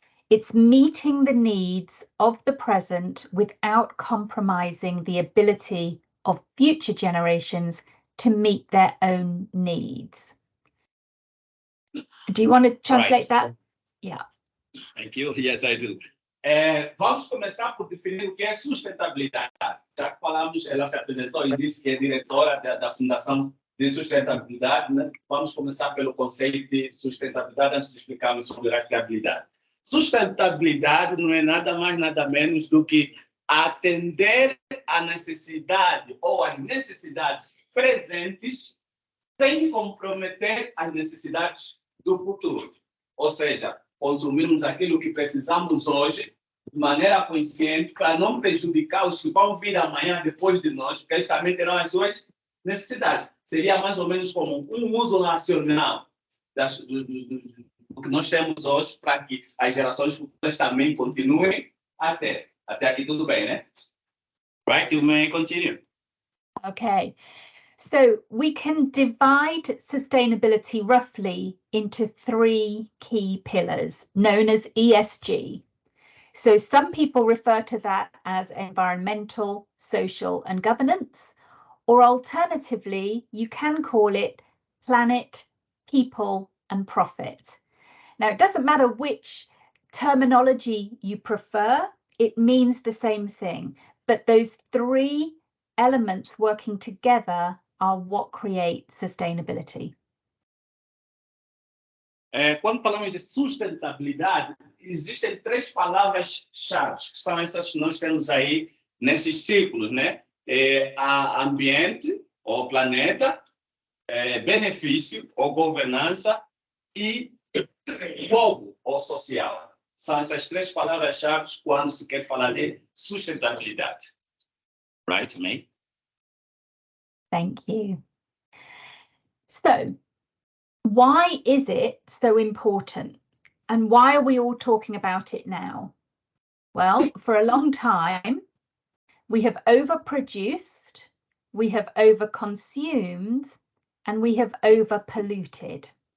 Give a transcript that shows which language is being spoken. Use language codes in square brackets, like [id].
[en] It's meeting the needs of the present without compromising the ability of future generations to meet their own needs. Do you want to translate that? Yeah. Thank you. Yes, I do. [pt] Vamos começar por definir o que é sustentabilidade. Já que falamos, ela se apresentou e disse que é diretora da Fundação de Sustentabilidade, né? Vamos começar pelo conceito de sustentabilidade antes de explicarmos sobre rastreabilidade. Sustentabilidade não é nada mais, nada menos do que atender à necessidade ou às necessidades presentes sem comprometer as necessidades do futuro. Ou seja, consumirmos aquilo que precisamos hoje de maneira consciente para não prejudicar os que vão vir amanhã depois de nós, porque eles também terão as suas necessidades. Seria mais ou menos como um uso racional do que nós temos hoje para que as gerações futuras também continuem a ter. Até aqui tudo bem, né? [en] Right, you may continue. Okay. So we can divide sustainability roughly into 3 key pillars known as ESG. So some people refer to that as environmental, social and governance, or alternatively, you can call it planet, people and profit. Now, it doesn't matter which terminology you prefer, it means the same thing, but those 3 elements working together are what create sustainability. [pt] Quando falamos de sustentabilidade, existem 3 palavras-chave, que são essas que nós temos aí nesses círculos, né? Ambiente, ou planeta, benefício, ou governança, e povo, ou social. São essas 3 palavras-chave quando se quer falar de sustentabilidade. [en] Right, May? Thank you. So, why is it so important? And why are we all talking about it now? Well, for a long time, we have overproduced, we have overconsumed, and we have overpolluted.